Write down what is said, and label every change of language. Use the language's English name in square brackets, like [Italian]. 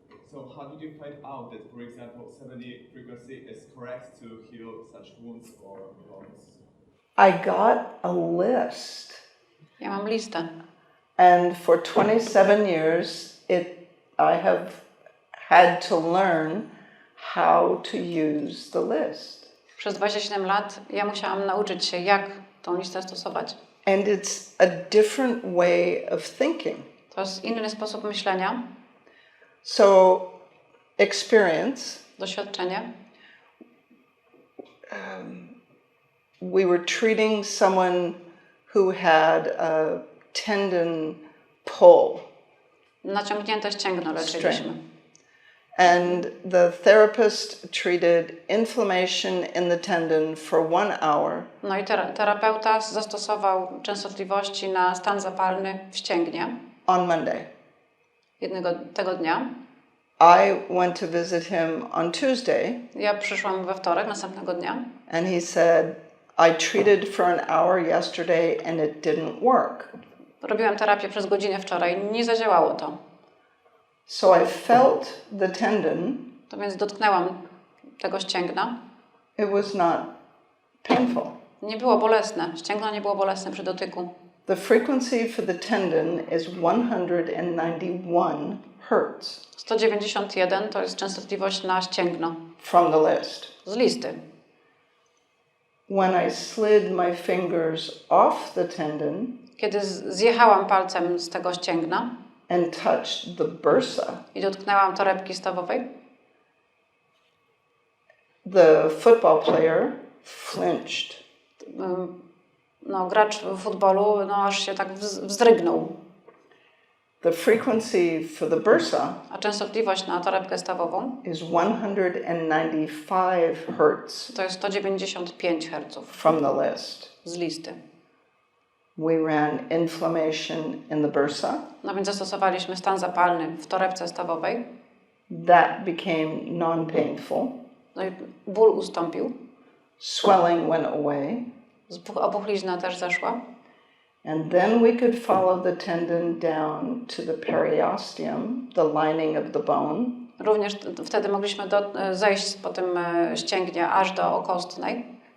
[English] So how did you find out that, for example, 70 frequency is correct to heal such wounds or wounds? I got a list. [Polish] Ja mam listę. [English] And for 27 years, I have had to learn how to use the list. [Polish] Przez 27 lat ja musiałam nauczyć się, jak tą listę stosować. [English] And it's a different way of thinking. [Polish] To jest inny sposób myślenia, [English] So, experience, [Polish] doświadczenie. [English] we were treating someone who had a tendon pull. [Polish] Naciągnięte ścięgno leczyliśmy. [English] And the therapist treated inflammation in the tendon for 1 hour. [Polish] No i terapeuta zastosował częstotliwości na stan zapalny w ścięgnie. [English] On Monday. [Polish] Tego dnia. [English] I went to visit him on Tuesday, [Polish] Ja przyszłam we wtorek, następnego dnia. [English] and he said, I treated for an hour yesterday and it didn't work. [Polish] Robiłam terapię przez godzinę wczoraj, nie zadziałało to. [English] So I felt the tendon. [Polish] To więc dotknęłam tego ścięgna. [English] It was not painful. [Polish] Nie było bolesne. Ścięgno nie było bolesne przy dotyku. [English] The frequency for the tendon is 191 hertz [Polish] 191 to jest częstotliwość na ścięgno. [English] from the list. [Polish] Z listy. [English] When I slid my fingers off the tendon [Polish] Kiedy zjechałam palcem z tego ścięgna [English] and touched the bursa, [Polish] i dotknęłam torebki stawowej, [English] the football player flinched. [Polish] no, gracz w futbolu aż się tak wzdrygnął. [English] The frequency for the bursa [Polish] A częstotliwość na torebkę stawową [English] is 195 hertz [Polish] to jest 195 Hz [English] from the list. [Polish] z listy. [English] We ran inflammation in the bursa. [Polish] No więc zastosowaliśmy stan zapalny w torebce stawowej. [English] That became non-painful. [Polish] No i ból ustąpił. [English] Swelling went away. [Polish] Opuchlizna też zeszła. [English] And then we could follow the tendon down to the periosteum, the lining of the bone. [Polish] Również wtedy mogliśmy zejść po tym ścięgnie aż do okostnej.